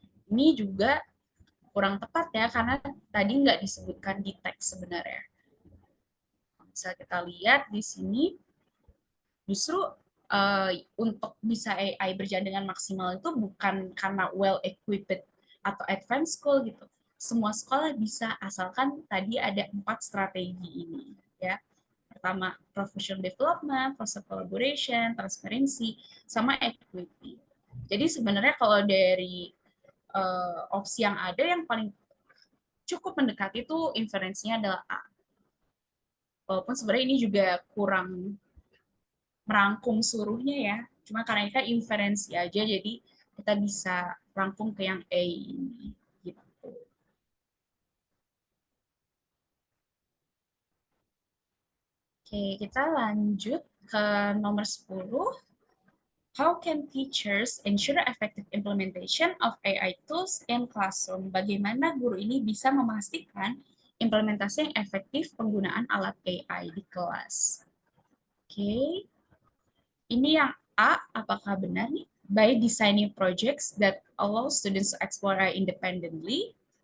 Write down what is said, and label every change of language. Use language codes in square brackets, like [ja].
[id] Ini juga kurang tepat ya, karena tadi nggak disebutkan di teks sebenarnya. Bisa kita lihat di sini, justru untuk bisa AI berjalan dengan maksimal itu bukan karena well equipped atau advanced school gitu. Semua sekolah bisa, asalkan tadi ada 4 strategi ini ya. Pertama, professional development, foster collaboration, transparency, sama equity. Jadi sebenarnya kalau dari opsi yang ada, yang paling cukup mendekati itu inferensinya adalah A. Walaupun sebenarnya ini juga kurang merangkum seluruhnya ya. Cuma karena ini kan inferensi aja, jadi kita bisa rangkum ke yang A ini. Gitu. Oke, kita lanjut ke nomor 10. [en] How can teachers ensure effective implementation of AI tools in classroom? [id] Bagaimana guru ini bisa memastikan implementasi yang efektif penggunaan alat AI di kelas? Oke, ini yang A, apakah benar nih? [en] By designing projects that allow students to explore AI independently.